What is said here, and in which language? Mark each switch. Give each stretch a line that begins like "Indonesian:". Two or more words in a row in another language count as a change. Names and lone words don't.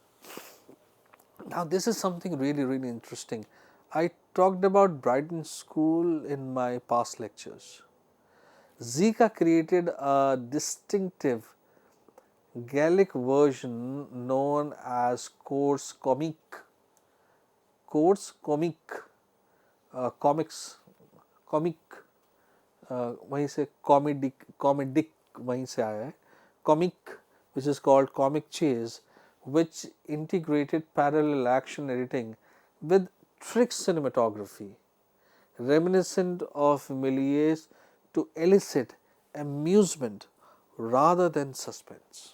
English: Now, this is something really interesting. I talked about Brighton School in my past lectures. Zika created a distinctive Gaelic version known as
French: cours comique. Cours comique,
English: comics, comic,
Hindi: वहीं से comedic वहीं से आया है,
English: comic, which is called comic chase, which integrated parallel action editing with trick cinematography, reminiscent of Méliès' to elicit amusement rather than suspense.